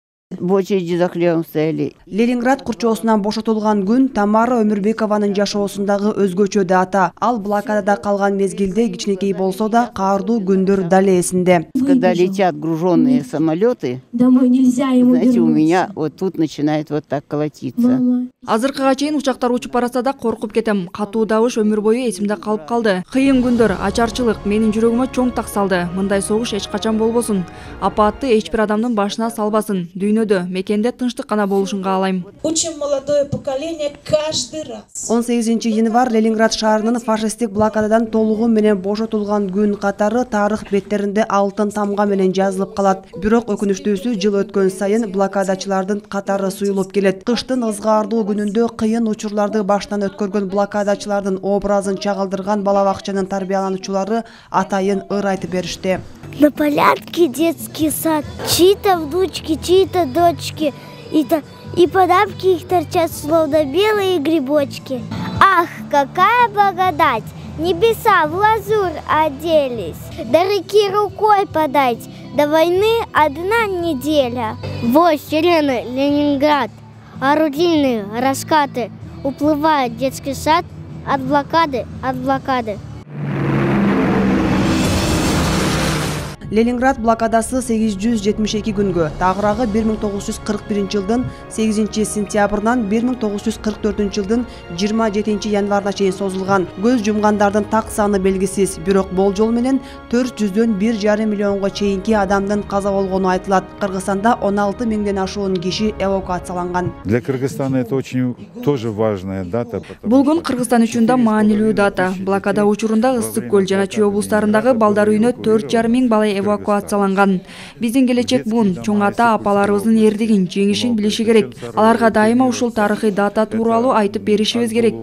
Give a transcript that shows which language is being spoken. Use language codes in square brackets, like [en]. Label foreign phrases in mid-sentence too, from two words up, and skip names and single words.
[ru] В очереди за хлебом стояли. [ky] Ленинград курчоосунан бошотулган күн Тамара Өмүрбекованын жашоосундагы өзгөчө дата. Ал блокадада калган мезгилде кичинекей болсо да каардуу күндөр дали эсинде. Когда летят груженные самолеты, знаете, у меня вот тут начинает вот так колотиться. Азыркыга чейин учактар учуп барса да коркуп кетем. Катуу добуш өмүр бою эсимде калып калды. Кыйын күндөр, ачарчылык менин жүрөгүмө чоң так салды. Мындай согуш эч качан болбосун. Апатты эч бир адамдын башына салбасын. Дүйнөдө, мекенде тынчтык гана болушун каалайм. [ru] Учим молодое поколение каждый раз. [ky] 18 январь Ленинград шаарынын фашисттик блокададан толугу менен бошотулган күн катары тарых беттеринде алтын тамга менен жазылып калат. Бирок өкүнүчтүүсү жыл өткөн сайын блокадачылардын катары суюлуп келет. Кыштын ызгаардуу күнүндө кыйын учурларды баштан өткөргөн блокадачылардын образын чагылдырган бала бакчанын тарбиялануучулары атайын ыр айтып беришти. [ru] На полянке детский сад, чьи-то внучки, чьи-то дочки, и подапки их торчат, словно белые грибочки. Ах, какая благодать! Небеса в лазурь оделись, до реки рукой подать, до войны 1 неделя. Вот сирены Ленинград, орудийные раскаты, уплывает детский сад от блокады, от блокады. [ky] Ленинград блокадасы 872 күнгө, тагырагы 1941 жылдын 8 сентябрынан 1944 жылдын 27 январына чейин созулган. Көз жумгандардын так саны белгисиз, бирок болжол менен 400дөн 1,5 миллионго чейинки адамдын каза болгону айтылат. Кыргызстанда 16 миңден ашуун киши эвакуацияланган. [ru] Для Кыргызстана это очень тоже важная дата. [ky] Бул күн Кыргызстан үчүн да маанилүү дата. Блокада учурунда Ысык көл жана Чүй облустарындагы балдар үйүнө 4,5 миң бала эвакуацияланган. Биздин келечек буун чоң ата апаларыбыздын эрдигин, жеңишин билиши керек. Аларга дайыма ушул тарыхый дата тууралуу айтып беришибиз керек.